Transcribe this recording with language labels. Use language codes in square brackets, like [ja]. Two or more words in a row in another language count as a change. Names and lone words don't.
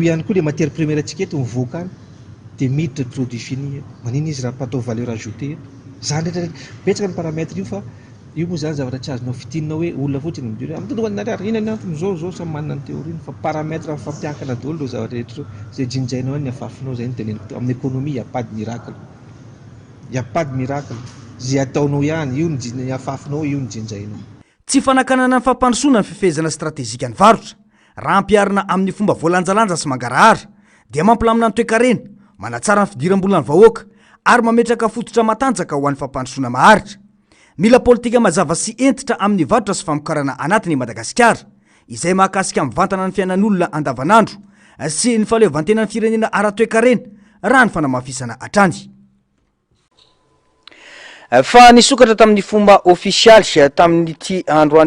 [mg] ihany koa le [fr] matière première [mg] atsika eto mivoaka any de miditra [fr] produit fini [mg] manina izy raha patao [fr] valeur ajoutée [mg] zany rehetra betsaka ny paramètre io fa io moa zany zavatra tsy azonao fitinina hoe olona fotsiny midire amin'ny tontolo anariary ina ny antony zao samy manana ny théorie fa paramètre fampiankana daholo reo zavatra rehetra zay jinjainao any afafinao zay ny teneniko amin'ny économie [fr] y a pas de miracle y a pas de miracle [mg] zay ataonao ihany io ny afafinao io ny jinjainao tsy fanakanana ny fampandrosoana ny fifehezana stratezika ny varotra raha ampiarina amin'ny fomba voalanjalanja sy mangarahara dia mampilamina ny toekarena manatsara ny fidiram-bola ny vahoaka ary mametraka fototra matanjaka ho an'ny fampandrosoana maharitra mila politika mazava sy entitra amin'ny varotra sy famokarana anatiny Madagasikara izay mahakasika mivantana ny fiainan'olona andavanandro sy ny fahaleovantena ny firenena ara-toekarena raha ny fanamafisana hatrany fa nisokatra tamin'ny fomba ofisialy tamin'ity androany